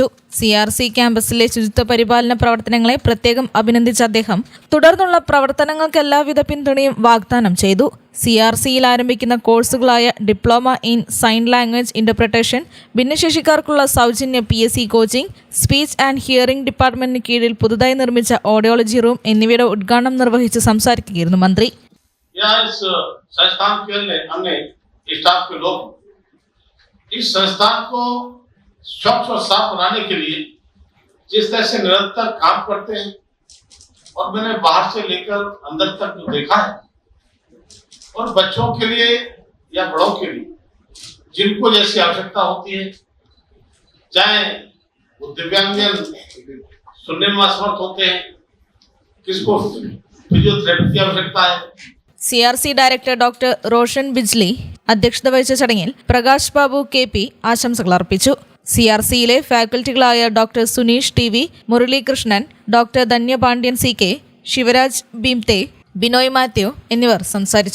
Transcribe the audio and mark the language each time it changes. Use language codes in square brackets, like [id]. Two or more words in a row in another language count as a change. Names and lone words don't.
[ml] CRC ക്യാമ്പസിലെ ശുചിത്വ പരിപാലന പ്രവർത്തനങ്ങളെ പ്രത്യേകം അഭിനന്ദിച്ച അദ്ദേഹം തുടർന്നുള്ള പ്രവർത്തനങ്ങൾക്ക് എല്ലാവിധ പിന്തുണയും വാഗ്ദാനം ചെയ്തു. CRCയിൽ ആരംഭിക്കുന്ന കോഴ്സുകളായ ഡിപ്ലോമ ഇൻ സൈൻ ലാംഗ്വേജ് ഇന്റർപ്രിട്ടേഷൻ, ഭിന്നശേഷിക്കാർക്കുള്ള സൗജന്യ PSC കോച്ചിംഗ്, സ്പീച്ച് ആൻഡ് ഹിയറിംഗ് ഡിപ്പാർട്ട്മെന്റിന് കീഴിൽ പുതുതായി നിർമ്മിച്ച ഓഡിയോളജി റൂം എന്നിവയുടെ ഉദ്ഘാടനം നിർവഹിച്ച് സംസാരിക്കുകയായിരുന്നു മന്ത്രി. [hi] स्टाफ के लोग इस संस्थान को स्वच्छ और साफ बनाने के लिए जिस तरह से निरंतर काम करते हैं और मैंने बाहर से लेकर अंदर तक जो देखा है, और बच्चों के लिए या बड़ों के लिए जिनको जैसी आवश्यकता होती है, चाहे वो दिव्यांगजन सुनने में असमर्थ होते हैं, किसको फिजियोथेरेपी की आवश्यकता है. [ml] CRC ഡയറക്ടർ ഡോക്ടർ റോഷൻ ബിജ്ലി അധ്യക്ഷത വഹിച്ച ചടങ്ങിൽ പ്രകാശ് ബാബു KP ആശംസകൾ അർപ്പിച്ചു. CRCയിലെ ഫാക്കൽറ്റികളായ ഡോക്ടർ സുനീഷ് TV, മുരളീകൃഷ്ണൻ, ഡോക്ടർ ധന്യപാണ്ഡ്യൻ CK, ശിവരാജ് ഭീംതെ, ബിനോയ് മാത്യു എന്നിവർ സംസാരിച്ചു.